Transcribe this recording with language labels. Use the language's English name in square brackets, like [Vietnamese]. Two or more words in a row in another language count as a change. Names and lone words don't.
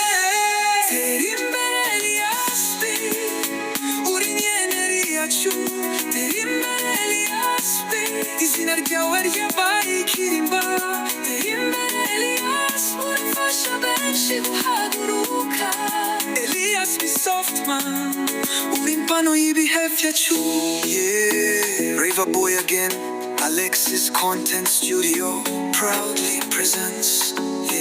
[Rundi] Tera imbere Elias B, uri inyenyeri yacu. Tera imbere Elias B, izina ryawe ryabaye ikirimba. Tera imbere Elias, urafasha benshi guhaguruka. Elias B Softman, uri impano y'ibihe vyacu. [English] Yeah, River Boy again. Alexis Content Studio proudly presents